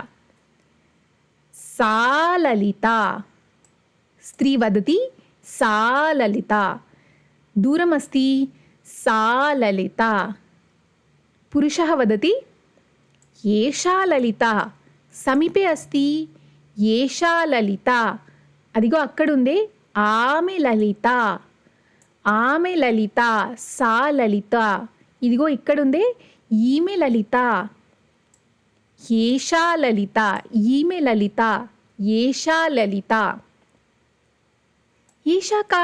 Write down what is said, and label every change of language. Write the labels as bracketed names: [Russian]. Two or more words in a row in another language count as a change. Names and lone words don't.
[Sanskrit] सा ललिता। स्त्री वदति सा ललिता। दूरमस्ति सा ललिता। पुरुषः वदति एषा ललिता। समीपे अस्ति एषा ललिता। [Telugu] అదిగో అక్కడుందే ఆమె లలిత. ఆమె లలిత. సా లలిత. ఇదిగో ఇక్కడుందే ఈమె లలిత. ఏషా లలిత. ఈమె లలిత. ఏషా లలిత. [Sanskrit] एषा का?